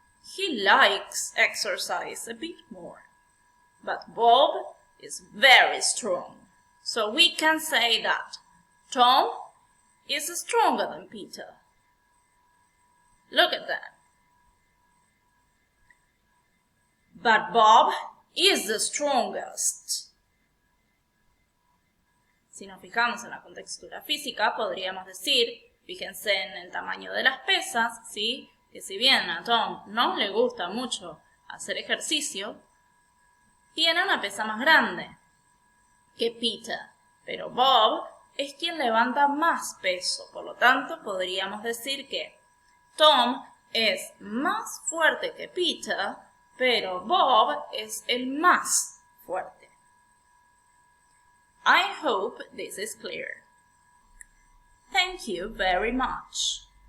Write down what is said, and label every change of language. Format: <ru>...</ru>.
<en>He likes exercise a bit more. But Bob is very strong. So we can say that Tom is stronger than Peter. Look at that. But Bob is the strongest.</en> <es>Si nos fijamos en la contextura física, podríamos decir, fíjense en el tamaño de las pesas, ¿sí? Que si bien a Tom no le gusta mucho hacer ejercicio, tiene una pesa más grande que Peter, pero Bob es quien levanta más peso, por lo tanto podríamos decir que Tom es más fuerte que Peter, pero Bob es el más fuerte.</es> <en>I hope this is clear. Thank you very much.</en>